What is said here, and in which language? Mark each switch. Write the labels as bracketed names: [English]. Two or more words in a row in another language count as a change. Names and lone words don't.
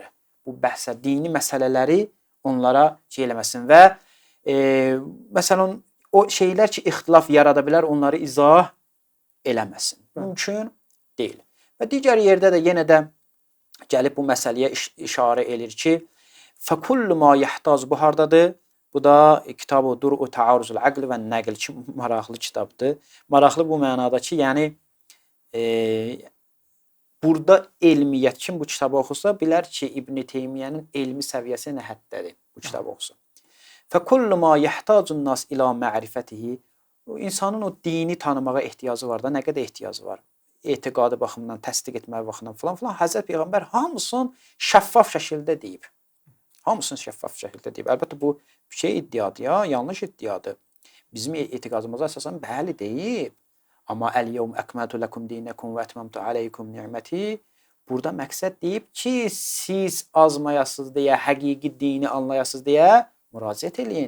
[Azerbaijani] Bu bəhsə, dini məsələləri onlara şey eləməsin və məsələn, o şeylər ki, ixtilaf yarada bilər, onları izah eləməsin. Mümkün deyil. Və digər yerdə də yenə də gəlib bu məsələyə işarə edir ki, [Arabic] فَكُلُّ مَا يَحْتَاز [Azerbaijani] bu hardadır? Bu da kitab-ı Dur-u Təaruzul Əql və Nəql ki, maraqlı kitabdır. Maraqlı bu mənada ki, yəni burada elmiyyət kim bu kitabı oxusa, bilər ki, İbn Teymiyyənin elmi səviyyəsi nə həddədir bu kitabı oxusa. [Arabic] فَكُلُّ مَا يَحْتَاجُ النَّاسِ إِلَى مَعْرِفَتِهِ [Azerbaijani] İnsanın o dini tanımağa ehtiyacı var da, nə qədər ehtiyacı var? Etiqadı baxımından, təsdiq etmək baxımından filan. Həzrət Peyğəmbər hamısını şəffaf şəkildə deyib. Hamısını şəffaf şəkildə deyib. Əlbəttə bu şey iddiadır ya, yanlış iddiadır. Bizim etiqadımıza əsasən bəli deyib. Amma [Arabic] اليوم أكملت لكم دينكم وأتممت عليكم نعمتي [Azerbaijani] burada məqsəd deyib ki, siz azmayasınız deyə, həqiqi dini anlayasınız deyə müraciət eləyin.